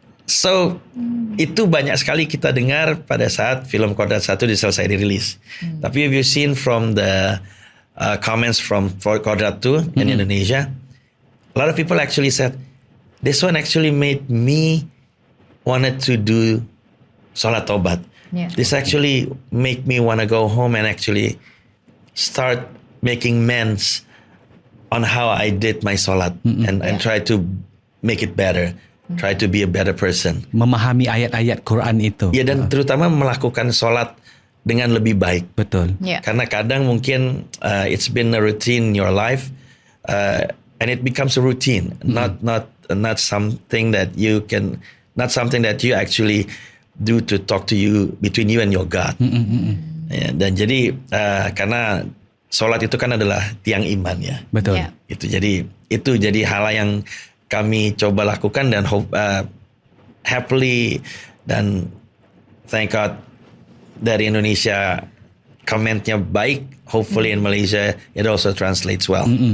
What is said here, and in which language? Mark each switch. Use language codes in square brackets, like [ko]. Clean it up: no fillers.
[id] So itu banyak sekali kita dengar pada saat film Kodrat 1 selesai dirilis. [en] Tapi if you've seen from the comments from Kodrat 2 in Indonesia, a lot of people actually said, this one actually made me wanted to do [id] Salat Taubat. [en] Yeah. This actually make me want to go home and actually start making amends on how I did my salat and try to make it better. Try to be a better person. [id] Memahami ayat-ayat Quran itu. Ya, dan terutama melakukan salat dengan lebih baik. Betul. [en] Yeah. [id] Karena kadang mungkin [en] it's been a routine in your life, and it becomes a routine, not something that you can, not something that you actually do to talk to you between you and your God. [id] Ya, dan jadi karena salat itu kan adalah tiang iman ya. Betul. [en] Yeah. [id] Itu jadi hal yang kami coba lakukan dan happily dan [en] thank God [id] dari Indonesia komennya baik. [en] Hopefully in Malaysia it also translates well.